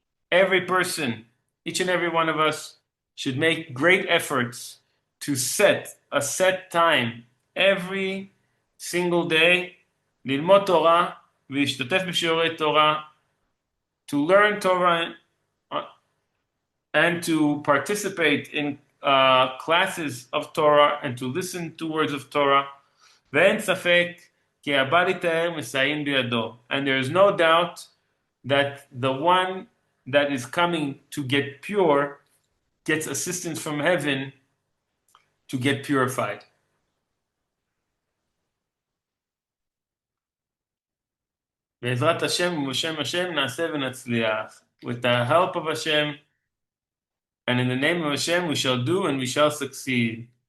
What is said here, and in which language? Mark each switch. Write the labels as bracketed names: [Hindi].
[English] Every person, each and every one of us, should make great efforts to set a set time every single day, [Hebrew] lilmod Torah v'ishtatef b'shiurei Torah, [English] to learn Torah and to participate in classes of Torah and to listen to words of Torah. [Hebrew] ואין ספק כי הבא ליטהר מסייעים בידו. [English] And there is no doubt that the one that is coming to get pure gets assistance from heaven to get purified. [Hebrew] בעזרת השם ובשם השם נעשה ונצליח. [English] With the help of Hashem and in the name of Hashem we shall do and we shall succeed.